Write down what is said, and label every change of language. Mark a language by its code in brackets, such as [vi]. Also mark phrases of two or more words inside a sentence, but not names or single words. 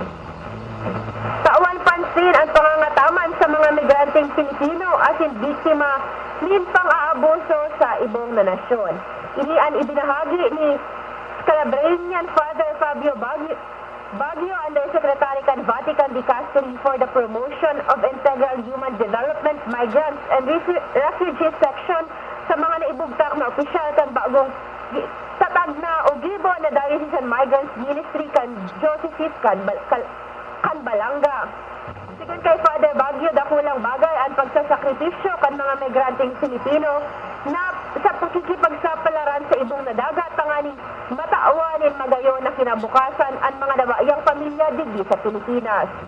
[bik] Tawan pansin ang pangangataman sa mga migranteng Pilipino asin biktima nin pang-aabuso sa ibong na nasyon. Ini ang ibinahagi ni Calabrinian Father Fabio Baguio, Undersecretary kan Vatican Dicastery for the Promotion of Integral Human Development, Migrants and Refugees Section sa mga naibugtak na opisyal kan bagong tatag na o gibo na Diocesan Migrants Ministry kan Diocese kan Balanga. Sigun kay Father Baguio, dakulang bagay ang pagsasakripisyo kan mga migranteng Pilipino na sa pakikipagsapalaran sa ibong nadagat tangani mataawanin magayon na kinabukasan ang mga nabayang pamilya digdi sa Pilipinas.